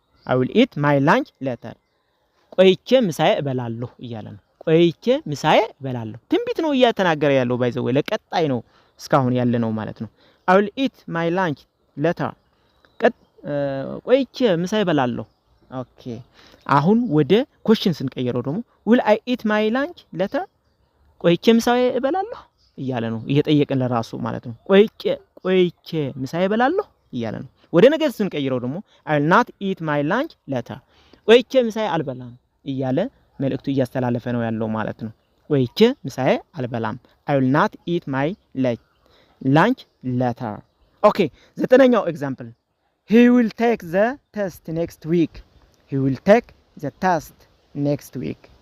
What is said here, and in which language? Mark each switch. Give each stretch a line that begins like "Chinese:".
English: I will eat my lunch later.
Amharic: ቆይቼ ምሳዬ እበላለሁ እያለ ነው። ቆይቼ ምሳዬ እበላለሁ። ትንቢት ነው እያተናገረ ያለው ባይዘው ለቀጣይ ነው እስካሁን ያለ ነው ማለት ነው።
English: I will eat my lunch later.
Amharic: ቆይቼ ምሳዬ እበላለሁ። ኦኬ አሁን ወደ question ስንቀይረው ደግሞ
English: will I eat my lunch later
Amharic: ቆይቼ ምሳዬ እበላለሁ እያለ ነው እየጠየቀን ለራሱ ማለት ነው። ቆይቼ ምሳዬ እበላለሁ እያለ ነው። ወደ ነገር ስንቀይረው ደግሞ
English: I will not eat my lunch later
Amharic: ቆይቼ ምሳዬ አልበላም እያለ መልእክቱ እያስተላለፈ ነው ያለው ማለት ነው። ቆይቼ ምሳዬ አልበላም I will not eat my lunch later. ኦኬ ዘጠነኛው ኤግዛምፕል
English: he will take the test next week. He will take the test next week.